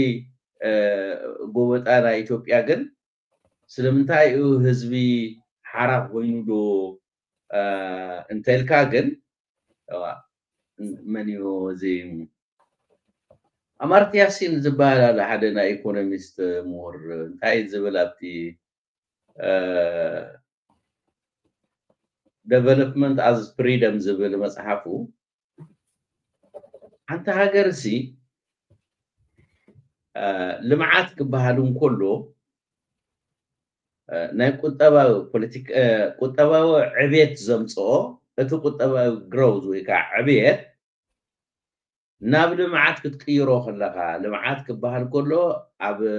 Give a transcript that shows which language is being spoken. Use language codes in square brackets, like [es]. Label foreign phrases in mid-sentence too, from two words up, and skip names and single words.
[ti] ጎበጣ ናይ ኢትዮጵያ ግን ስለምንታይ እዩ ህዝቢ ሓራፍ ኮይኑ ዶ እንተልካ ግን መንዮ እዚ ኣማርትያ ያሲን ዝበሃል ሓደ ናይ ኢኮኖሚስት ምሁር እንታይ ዝብል ኣብቲ [en] development as freedom [ti] ዝብል መጽሓፉ አንተ ሀገርሲ ልምዓት ክበሃሉን ኮሎ ናይ ቁጠባዊ ፖለቲካ ቁጠባዊ ዕብየት ዘምጽኦ እቲ ቁጠባዊ growth ወይ ከዓ ዕብየት ናብ ልምዓት ክትቅይሮ ከለካ ልምዓት ክበሃል ኮሎ ኣብ